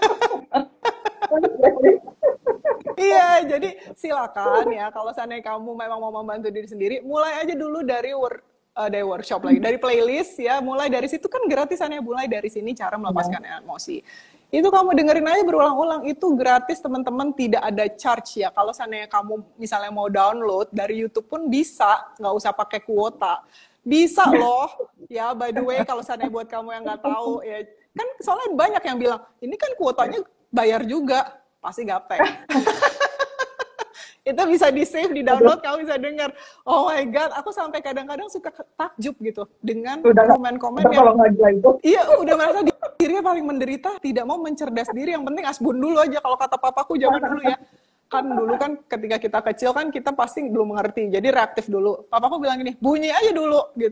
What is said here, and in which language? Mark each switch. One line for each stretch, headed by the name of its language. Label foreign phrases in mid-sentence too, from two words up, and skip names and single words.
Indonesian: Iya, jadi silakan ya kalau seandainya kamu memang mau membantu diri sendiri, mulai aja dulu dari workshop lagi, dari playlist ya, mulai dari situ kan gratisannya, mulai dari sini cara Ya, melepaskan emosi. Itu kamu dengerin aja berulang-ulang, itu gratis teman-teman, tidak ada charge ya. Kalau seandainya kamu misalnya mau download dari YouTube pun bisa, nggak usah pakai kuota. Bisa loh, ya
English: by the way
Indonesian: kalau seandainya buat kamu yang nggak tahu ya, kan soalnya banyak yang bilang, ini kan kuotanya bayar juga, pasti gaptek. Itu bisa di-save, aduh, di-download, kamu bisa dengar.
English: Oh my God,
Indonesian: aku sampai kadang-kadang suka takjub gitu dengan udah nggak komen-komen yang, tertolong lagi lah itu. iya, udah merasa dirinya paling menderita, tidak mau mencerdas diri, yang penting asbun dulu aja, kalau kata papaku zaman dulu ya. Kan dulu kan ketika kita kecil kan kita pasti belum mengerti, jadi reaktif dulu. Papaku bilang gini, bunyi aja dulu gitu.